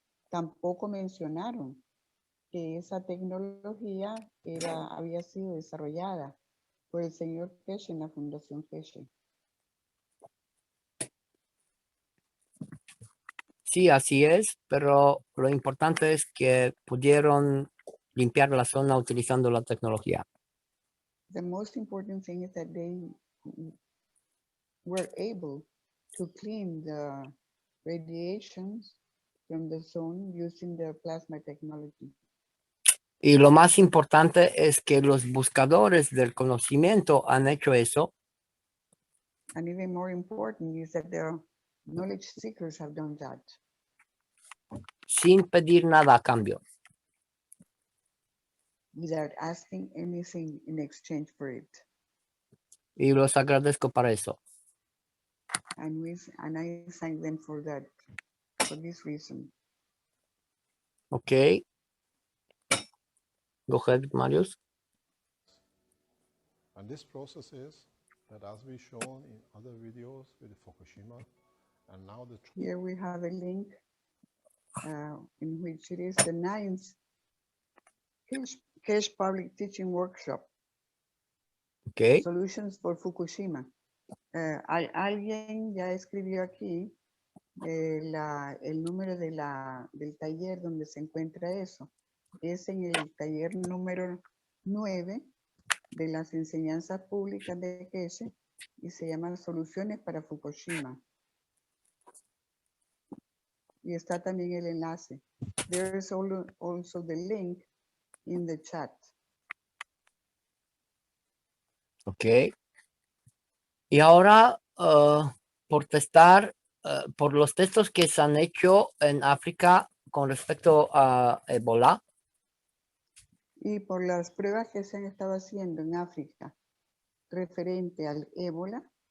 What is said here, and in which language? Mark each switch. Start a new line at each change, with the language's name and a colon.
Spanish: tampoco mencionaron que esa tecnología había sido desarrollada por el señor Peche en la Fundación Peche. Sí, así es, pero lo importante es que pudieron limpiar la zona utilizando la tecnología.
English: The most important thing is that they were able to clean the radiations from the zone using the plasma technology.
Spanish: Y lo más importante es que los buscadores del conocimiento han hecho eso.
English: And even more important is that the knowledge seekers have done that.
Spanish: Sin pedir nada a cambio.
English: Without asking anything in exchange for it.
Spanish: Y los agradezco para eso.
English: And I thank them for that, for this reason. Okay. Go ahead, Marius. And this process is that as we shown in other videos with Fukushima, and now the... Here we have a link in which it is the 9th Cash Public Teaching Workshop. Okay. Solutions for Fukushima.
Spanish: Alguien ya escribió aquí el número del taller donde se encuentra eso. Es en el taller número 9 de las enseñanzas públicas de Keshe y se llama Soluciones para Fukushima. Y está también el enlace.
English: There is also the link in the chat. Ok.
Spanish: Y ahora, por los textos que se han hecho en África con respecto a Ebola. Y por las pruebas que se han estado haciendo en África referente al ébola.